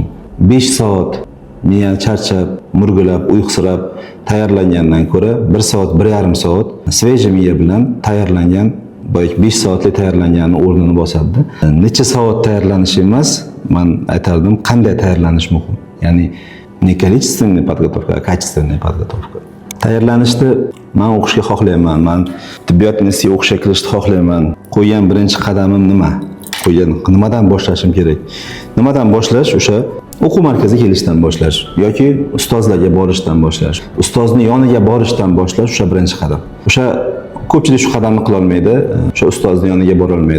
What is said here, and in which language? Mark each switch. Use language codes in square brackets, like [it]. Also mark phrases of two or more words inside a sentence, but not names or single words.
[uz] 5 soat miya charchab, murgilab, uyqusirab tayyorlangandan ko'ra 1 soat, 1,5 soat sveje miya bilan tayyorlangan, 5 soatlik tayyorlangan o'rnini bosadi. Necha soat tayyorlanish emas, men aytardim, qanday tayyorlanish muhim. [ru] Ya'ni ne количественная подготовка, а качественная подготовка. [uz] Tayyorlanishni men o'qishga xohlayman. Men tibbiyot institutiga o'qishga kirishni xohlayman. Qo'ygan birinchi qadamim nima? Nimadan boshlashim kerak? Nimadan boshlash? O'sha o'quv markaziga kelishdan boshlash yoki ustozlarga borishdan boshlash. Ustozni yoniga borishdan boshlash o'sha birinchi qadam. O'sha ko'pchilik shu qadamni qila olmaydi, o'sha ustozni yoniga bora olmaydi.